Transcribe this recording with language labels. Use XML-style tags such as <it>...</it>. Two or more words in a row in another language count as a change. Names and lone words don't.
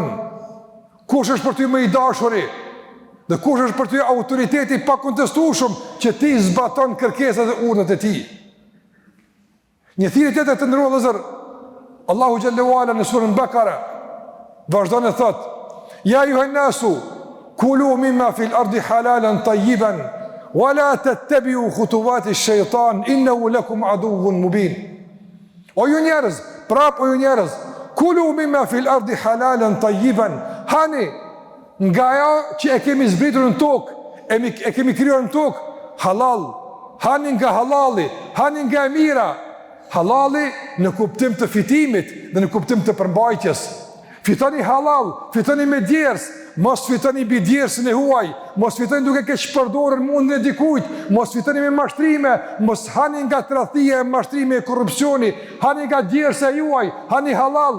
<sq>Kush është për ty më i dashuri? Dhe kush është për ty autoriteti pa kontestueshëm që ti zbaton kërkesat dhe urdhët e tij? Një thirrje tjetër të ndëruar vëllezër, Allahu</sq> <ar>جل وعلا</ar> <sq>në surën Bakara vazhdon e thot:</sq> <ar>يا أيها الناس كلوا مما في الأرض حلالا طيبا ولا تتبعوا خطوات الشيطان إنه لكم عدو مبين.</ar> <sq>O ju njerëz, prap o ju njerëz,</sq> <ar>كلوا مما في الأرض حلالا طيبا,</ar> <sq>hani nga ajo që e kemi zbritur në tokë, e kemi krijuar në tokë, halal, hani nga halali, hani nga e mira. Halali në kuptim të fitimit dhe në kuptim të përmbajtjes. Fitoni halal, fitoni me djers, mos fitoni mbi djersën e huaj, mos fitoni duke keq përdorur mundin e dikujt, mos fitoni me mashtrime, mos hani nga tradhtia e mashtrimi e korrupsioni, hani nga djersa juaj, hani halal.</sq>